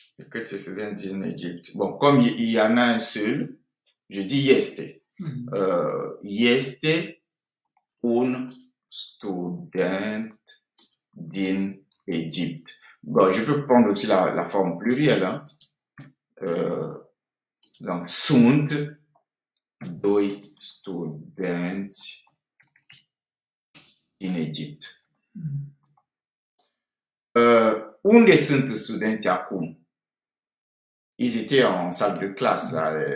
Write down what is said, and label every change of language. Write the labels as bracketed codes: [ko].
[fr] Que tu sais en Égypte. Bon, comme il y en a un seul, je dis este. [ro] Este un student din Égypte. [fr] Bon, je peux prendre aussi la forme plurielle. Hein. [ro] Donc, sunt 2 studenți din Égypte. unde sunt studenții acum? [fr] Ils étaient en salle de classe, là.